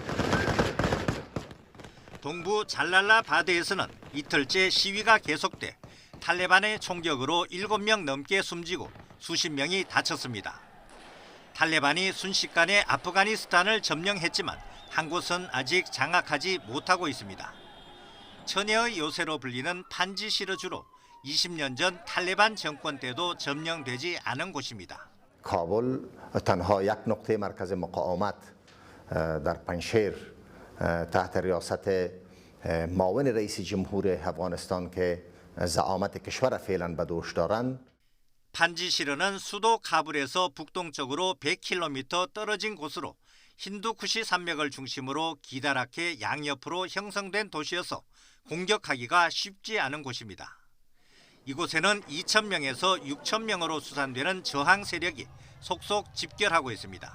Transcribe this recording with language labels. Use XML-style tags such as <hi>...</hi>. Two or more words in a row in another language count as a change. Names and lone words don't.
<ko>동부 잘랄라바드에서는 이틀째 시위가 계속돼 탈레반의 총격으로 7명 넘게 숨지고 수십 명이 다쳤습니다. 탈레반이 순식간에 아프가니스탄을 점령했지만 한 곳은 아직 장악하지 못하고 있습니다. 천혜의 요새로 불리는 판지시르 주로 20년 전 탈레반 정권 때도 점령되지 않은 곳입니다.</ko> <fa>کابل تنها یک نقطه مرکز مقاومت در پنشیر تحت ریاست معاون رئیس جمهور افغانستان که زعامت کشور فعلا به دوش دارند.</fa> <ko>판지시르는 수도 카불에서 북동쪽으로 100km 떨어진 곳으로 힌두쿠시 산맥을 중심으로 기다랗게 양옆으로 형성된 도시여서 공격하기가 쉽지 않은 곳입니다. 이곳에는 2,000명에서 6,000명으로 수산되는 저항 세력이 속속 집결하고 있습니다.</ko>